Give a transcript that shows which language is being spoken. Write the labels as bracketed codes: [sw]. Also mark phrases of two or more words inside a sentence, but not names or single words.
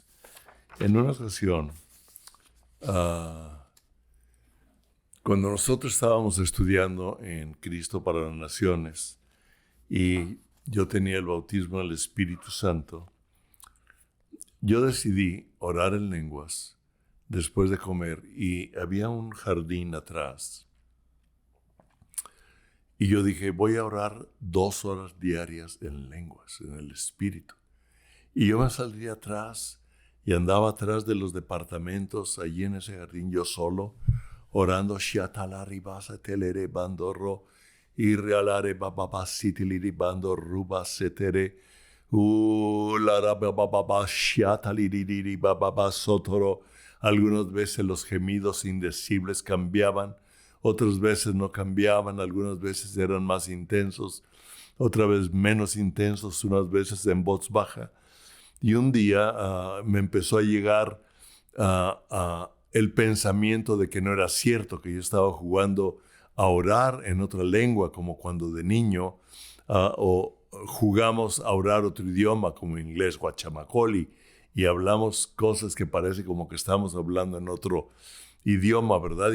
[es] En una ocasión, Cuando nosotros estábamos estudiando en Cristo para las Naciones y yo tenía el bautismo del Espíritu Santo, yo decidí orar en lenguas después de comer y había un jardín atrás. Y yo dije, voy a orar 2 horas diarias en lenguas, en el Espíritu. Y yo me salí atrás y andaba atrás de los departamentos, allí en ese jardín, yo solo, orando, Shiatalari telere bandorro, y realare bababasitiliri bandorruba setere, lara bababa shiataliri bababa sotoro. Algunas veces los gemidos indecibles cambiaban, otras veces no cambiaban, algunas veces eran más intensos, otras veces menos intensos, unas veces en voz baja. Y un día me empezó a llegar el pensamiento de que no era cierto, que yo estaba jugando a orar en otra lengua, como cuando de niño, o jugamos a orar otro idioma, como inglés, guachamacoli, y hablamos cosas que parece como que estamos hablando en otro idioma, ¿verdad?